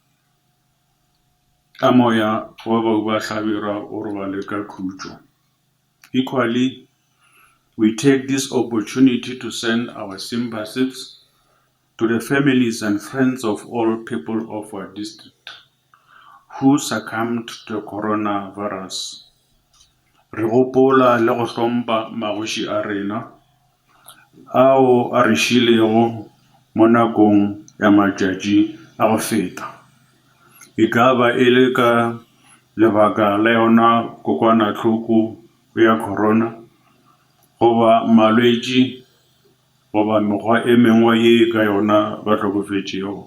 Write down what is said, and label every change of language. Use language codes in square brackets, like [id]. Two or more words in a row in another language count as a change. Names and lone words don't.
[nso] Ka moya wa Bauba Hlabirwa o robale ka khutšo. [en] Equally, we take this opportunity to send our sympathies to the families and friends of all people of our district who succumbed to the coronavirus. [nso] Re gopola le go hlompha magoši a rena ao a re šilego mo nakong ya matšatši a go feta. E ka ba e le ka lebaka la yona kokwanahloko ya corona, goba malwetši, goba mekgwa e mengwe ye ka yona ba hlokofetšego.